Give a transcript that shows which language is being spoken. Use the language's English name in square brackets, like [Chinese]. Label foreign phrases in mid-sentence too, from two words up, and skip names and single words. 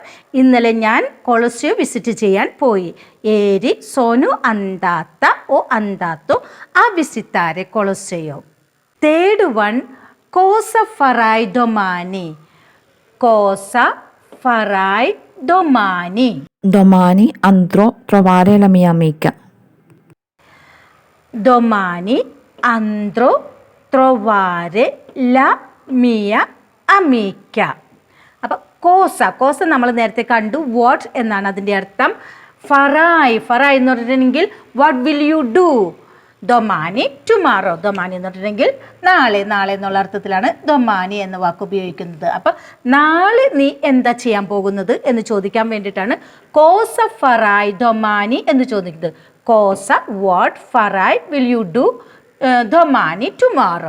[Malayalam] ഇന്നലെ ഞാൻ കൊളസിയോ വിസിറ്റ് ചെയ്യാൻ പോയി. [Italian] Ieri sono andata o andato a visitare Colosseo. [English] Third one, [Italian] Cosa farai domani. Cosa farai domani. Domani andrò a trovare la mia amica. Domani andrò trovare la mia amica. [Malayalam] അപ്പം കോസ, കോസ നമ്മൾ നേരത്തെ കണ്ടു, വാട്ട് എന്നാണ് അതിൻ്റെ അർത്ഥം. [Italian] farai, farai [Malayalam] എന്ന് പറഞ്ഞിട്ടുണ്ടെങ്കിൽ [English] What will you do. [Malayalam] ഡൊമാനി ടുമാറോ, ഡൊമാനി എന്ന് പറഞ്ഞിട്ടുണ്ടെങ്കിൽ നാളെ, നാളെ എന്നുള്ള അർത്ഥത്തിലാണ് ഡൊമാനി എന്ന വാക്ക് ഉപയോഗിക്കുന്നത്. അപ്പം നാളെ നീ എന്താ ചെയ്യാൻ പോകുന്നത് എന്ന് ചോദിക്കാൻ വേണ്ടിയിട്ടാണ് [Italian] Cosa farai domani [Malayalam] എന്ന് ചോദിക്കുന്നത്. [English] കോസ വാട്ട്, ഫറായ് will you do, ഡൊമാനി ടുമാറോ.